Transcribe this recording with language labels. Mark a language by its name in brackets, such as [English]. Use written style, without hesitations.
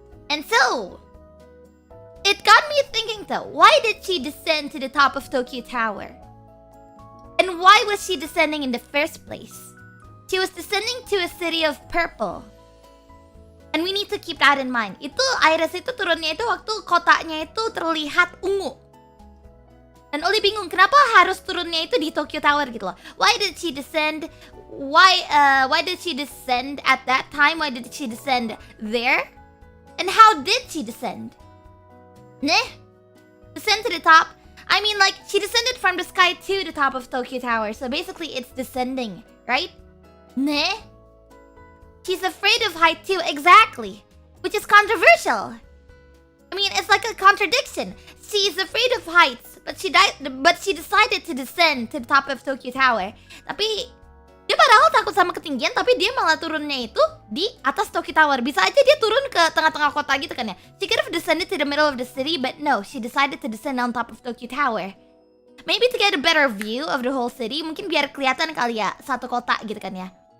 [English] And so, it got me thinking though, why did she descend to the top of Tokyo Tower? And why was she descending in the first place? She was descending to a city of purple. And we need to keep that in mind. [Indonesian] Itu IRyS itu turunnya itu waktu kotanya itu terlihat ungu. Dan Oli bingung kenapa harus turunnya itu di Tokyo Tower gitu loh. [English] Why did she descend? Why did she descend at that time? Why did she descend there? And how did she descend? Neh? Descend to the top? I mean, like, she descended from the sky to the top of Tokyo Tower. So basically, it's descending, right? Neh? She's afraid of height too, exactly. Which is controversial. I mean, it's like a contradiction. She's afraid of heights, but she decided to descend to the top of Tokyo Tower. [Indonesian] Tapi, dia padahal takut sama ketinggian, tapi dia malah turunnya itu di atas Tokyo Tower. Bisa aja dia turun ke tengah-tengah kota gitu kan ya. [English] She could have descended to the middle of the city, but no, she decided to descend on top of Tokyo Tower. [Indonesian] Maybe to get a better view of the whole city, [English] mungkin biar kelihatan kali ya satu kota gitu kan ya.